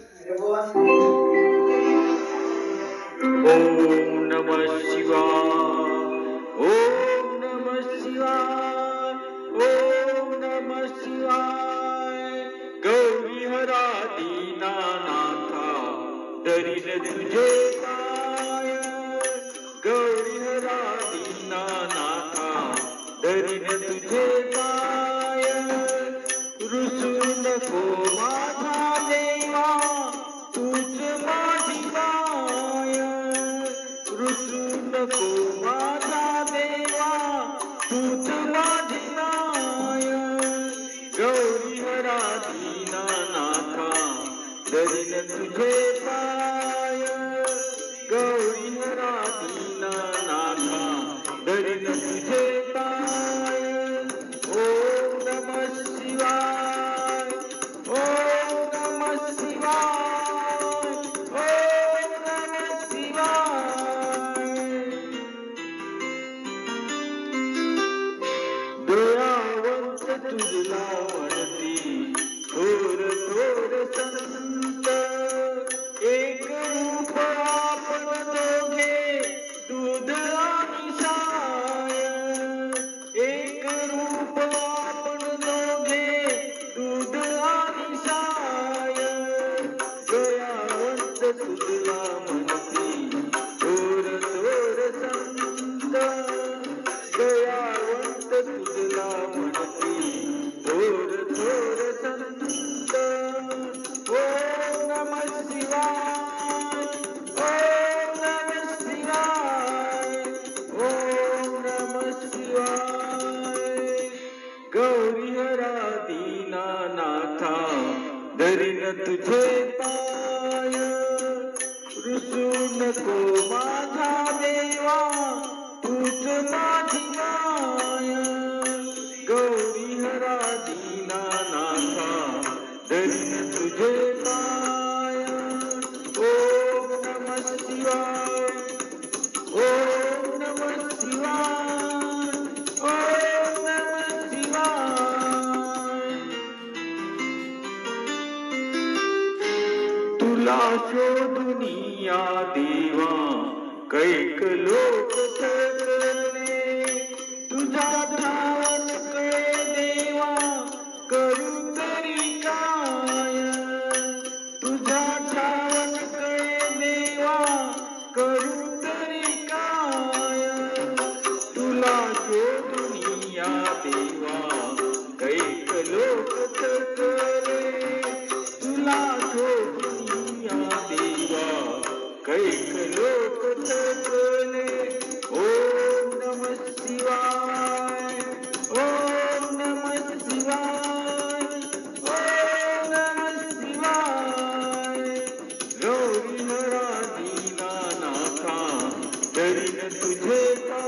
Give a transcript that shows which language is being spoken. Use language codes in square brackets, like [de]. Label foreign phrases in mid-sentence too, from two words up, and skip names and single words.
[sa] ओम नमः शिवाय. ओम नमः शिवाय. ओम नमः शिवाय. [mr] गौरी हरा दीनानाथा दरीन तुझे पाय. गौरी हरा दीनानाथा दरीन तुझे पाय. रुसू नको माझा देवा तूच माझी माय. रुसू नको माझा देवा तूच माझी माय. गौरी हरा दीनानाथा दरीन तुझे पाय. गौरी हरा दीनानाथा दरीन तुझे पाय. [sa] ओम नमः शिवाय. ओम नमः शिवाय. ओम नमः शिवाय. [mr] दयावंत तुझला म्हणती थोर थोर संत. एक रूप आपण दोघे दूध आणि साय. एक रूप आपण दोघे दूध आणि साय. दयावंत तुझला म्हणती थोर थोर संत. दयावंत तुझला म्हणती थोर थोर संत. [sa] ओम नमः शिवाय. ओम नमः शिवाय. ओम नमः शिवाय. [mr] गौरी हरा दीनानाथा दरीन तुझे पाय. रुसू नको माझा देवा तूच माझी माय. गौरी हरा दीनानाथा दरीन तुझे पाय. [sa] ओम नमः शिवाय. ओम नमः शिवाय. ओम नमः शिवाय. [mr] तुला शोधुनिया देवा कैक लोक थकले. तुझा ठावन कळे देवा करू तरी काय. तुझा ठावन कळे देवा करू तरी काय. तुला शोधुनिया देवा कैक लोक थकले. तुला शोधुनिया देवा कैक लोक थकले. [sa] ओम नमः शिवाय. ओम नमः शिवाय. ओम नमः शिवाय. [mr] गौरी हरा दीनानाथा दरीन तुझे